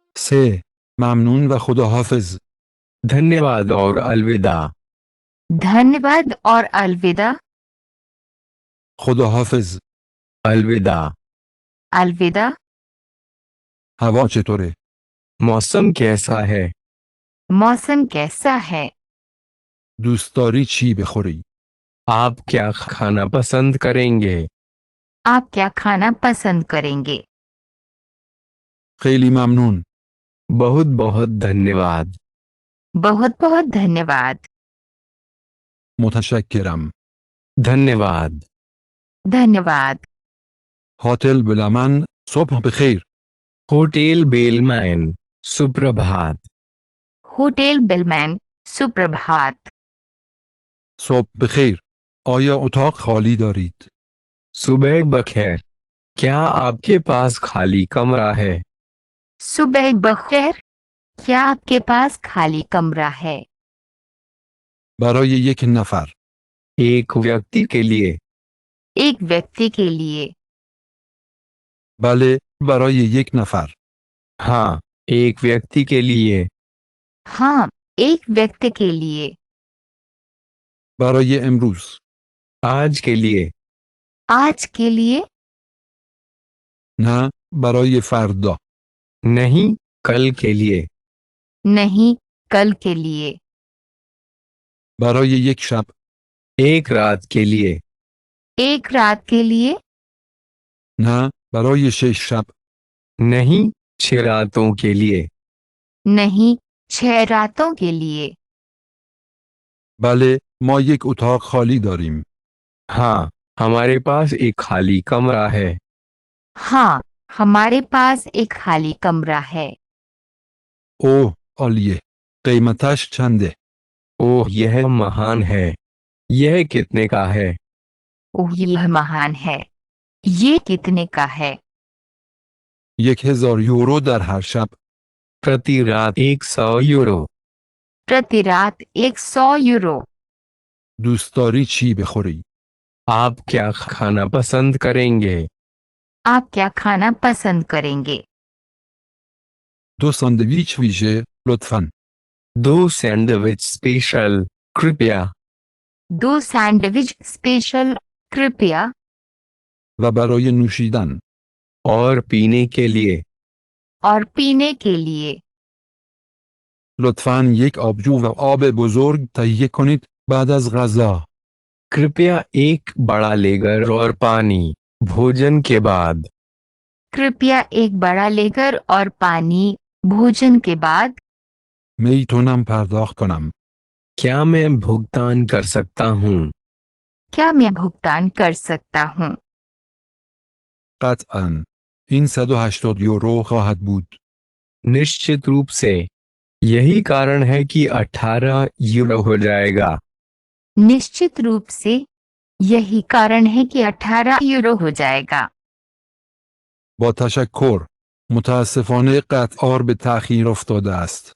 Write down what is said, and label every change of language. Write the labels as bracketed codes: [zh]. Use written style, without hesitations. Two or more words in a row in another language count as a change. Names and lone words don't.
[fa] 3. ممنون و خداحافظ. [hi] धन्यवाद और अलविदा. धन्यवाद और अलविदा. [fa] خداحافظ. [hi] अलविदा. अलविदा. [fa] هوا چطوره؟ [hi] मौसम कैसा है? मौसम कैसा है? [fa] دوست داری چی بخوری؟ [hi] आप क्या खाना पसंद करेंगे? आप क्या खाना पसंद करेंगे? [fa] خیلی ممنون. [hi] बहुत बहुत धन्यवाद. बहुत बहुत धन्यवाद. [fa] متشکرم. [hi] धन्यवाद. धन्यवाद. [fa] هتل بلمن صبح بخیر. [hi] होटल बेलमैन सुप्रभात. होटल बेलमैन सुप्रभात. [fa] صبح بخیر. آیا اتاق خالی دارید؟ صبح بخیر. [hi] क्या आपके पास खाली कमरा है? [fa] صبح بخیر. [hi] क्या आपके पास खाली कमरा है? [fa] برای یک نفر. [hi] एक व्यक्ति के लिए. एक व्यक्ति के लिए. [fa] بله، برای یک نفر. [hi] हाँ, एक व्यक्ति के लिए. हाँ, एक व्यक्ति के लिए. [fa] برای امروز. [hi] आज के लिए. आज के लिए. [fa] نه، برای فردا. [hi] नहीं, कल के लिए. नहीं, कल के लिए. [fa] برای یک شب. [hi] एक रात के लिए. एक रात के लिए. [fa] نه، برای 6 شب. [hi] नहीं, 6 रातों के लिए. नहीं, 6 रातों के लिए. [fa] بله، ما یک اتاق خالی داریم. [hi] हाँ, हमारे पास एक खाली कमरा है. हाँ, हमारे पास एक खाली कमरा है. [fa] اوه، عالیه. قیمتش چنده؟ [hi] ओह, यह महान है. यह कितने का है? ओह, यह महान है. ये कितने का है? [fa] 1000 یورو در هر شب. [hi] प्रति रात 100 यूरो. प्रति रात 100 यूरो. [fa] دوست داری چی بخوری؟ [hi] आप क्या खाना पसंद करेंगे? आप क्या खाना पसंद करेंगे? [fa] 2 ساندویچ ویژه، لطفاً. [hi] 2 [en] sandwich special, [hi] कृपया. 2 [en] sandwich special, [hi] कृपया. [fa] و برای نوشیدن. [hi] और पीने के लिए. और पीने के लिए. [fa] لطفاً یک آبجو و آب بزرگ تهیه کنید بعد از غذا. [hi] कृपया एक बड़ा लेगर और पानी भोजन के बाद. कृपया एक बड़ा लेकर और पानी भोजन के बाद. [fa] میتونم پرداخت کنم. [hi] क्या मैं भुगतान कर सकता हूँ? क्या मैं भुगतान कर सकता हूँ? [fa] قطعاً. این 180 یورو خواهد بود. [hi] निश्चित रूप से. यही कारण है कि 18 यूरो हो जाएगा. निश्चित रूप से. यही कारण है कि 18 यूरो हो जाएगा. [fa] با تشکر. متاسفانه قطار به تأخیر افتاده است.